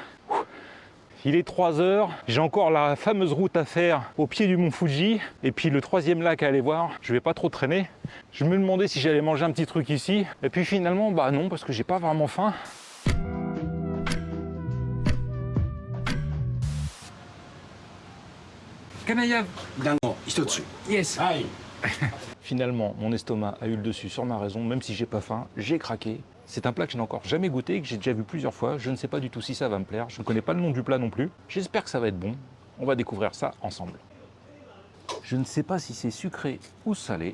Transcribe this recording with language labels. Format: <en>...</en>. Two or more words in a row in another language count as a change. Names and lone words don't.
<fr>Il est 3 heures, j'ai encore la fameuse route à faire au pied du mont Fuji. Et puis le troisième lac à aller voir, je vais pas trop traîner. Je me demandais si j'allais manger un petit truc ici. Et puis finalement, bah non, parce que j'ai pas vraiment faim. Kanaya</fr> <ja>団子、一つ. Yes.</ja> <fr>Aïe. Finalement, mon estomac a eu le dessus sur ma raison, même si j'ai pas faim, j'ai craqué. C'est un plat que je n'ai encore jamais goûté et que j'ai déjà vu plusieurs fois. Je ne sais pas du tout si ça va me plaire. Je ne connais pas le nom du plat non plus. J'espère que ça va être bon. On va découvrir ça ensemble. Je ne sais pas si c'est sucré ou salé.</fr>